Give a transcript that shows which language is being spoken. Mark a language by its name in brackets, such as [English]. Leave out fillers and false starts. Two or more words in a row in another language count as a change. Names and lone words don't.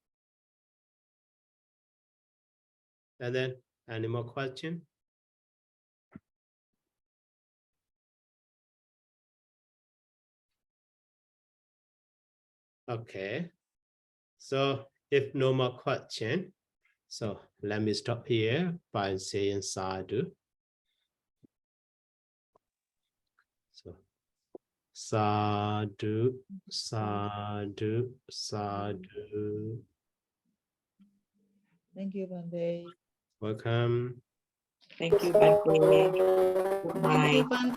[English] And then any more question? Okay. So if no more question, so let me stop here by saying sadhu. [Pali] So sadhu, sadhu, sadhu. [English] Thank you, Bante. Welcome. Thank you, Bante. Good night.